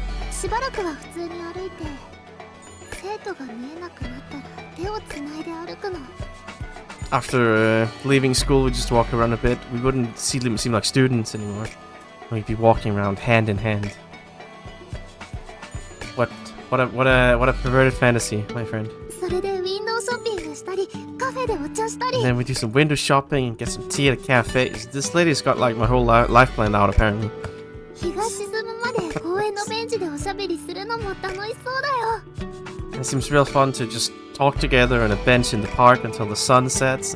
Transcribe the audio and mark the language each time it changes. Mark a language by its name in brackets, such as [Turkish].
[Japanese] しばらくは普通に歩いて、生徒が見えなくなったら手をつないで歩くの。 [English] After leaving school, we'd just walk around a bit. We wouldn't seem like students anymore. We'd be walking around hand in hand. What a perverted fantasy, my friend. [Japanese] それでウィンドウショッピングしたり、カフェでお茶したり。 [English] And then we do some window shopping and get some tea at a cafe. This lady's got like my whole life planned out, apparently. [Japanese] 日が沈むまで公園のベンチでおしゃべりするのも楽しそうだよ。 [English] It seems real fun to just talk together on a bench in the park until the sun sets.